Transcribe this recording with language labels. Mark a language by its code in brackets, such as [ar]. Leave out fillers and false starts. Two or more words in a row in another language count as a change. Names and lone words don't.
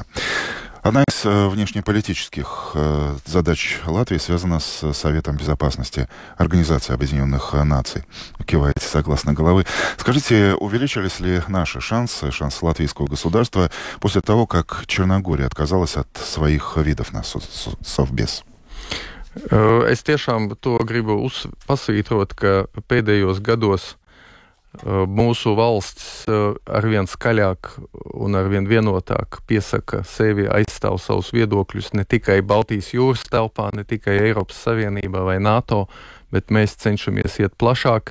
[ru] Одна из внешнеполитических задач Латвии связана с Советом Безопасности Организации Объединенных Наций. Киваете согласно головы. Скажите, увеличились ли наши шансы латвийского государства после того, как Черногория отказалась от своих видов на Совбез? [lv] Es tiešām to gribu pasvītrot, ka pēdējos gados mūsu valsts arvien skaļāk un arvien vienotāk piesaka sevi, aizstāv savus viedokļus ne tikai Baltijas jūras telpā, ne tikai Eiropas Savienībā vai NATO, bet mēs cenšamies iet plašāk.